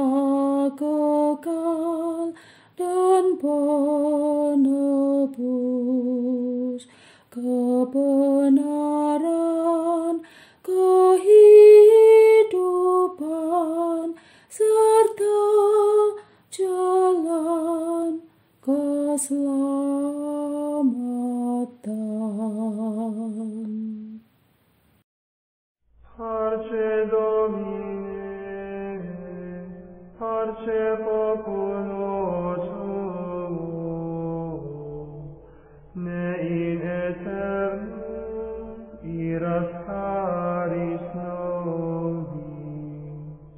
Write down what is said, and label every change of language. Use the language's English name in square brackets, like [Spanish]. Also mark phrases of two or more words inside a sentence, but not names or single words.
[Indonesian] kekal dan penebus, kebenaran, kehidupan, serta jalan keselamatan. [Latin] Parce Domine, parce populo tuo, ne in aeternum iras caris nobis.